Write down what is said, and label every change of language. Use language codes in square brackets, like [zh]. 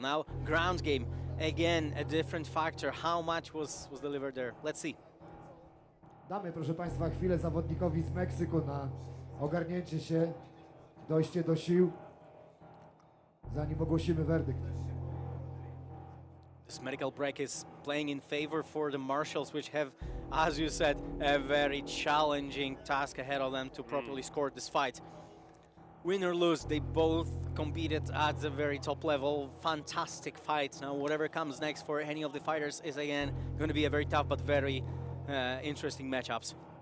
[en] Now, ground game, again, a different factor. How much was delivered there? Let's see. [pl] Damy, proszę Państwa, chwilę zawodnikowi z Meksyku na ogarnięcie się, dojście do sił, zanim ogłosimy werdykt. [en] This medical break is playing in favor for the marshals, which have, as you said, a very challenging task ahead of them to properly score this fight. Win or lose, they both competed at the very top level. Fantastic fights. Now, whatever comes next for any of the fighters is, again, going to be a very tough but very interesting matchups.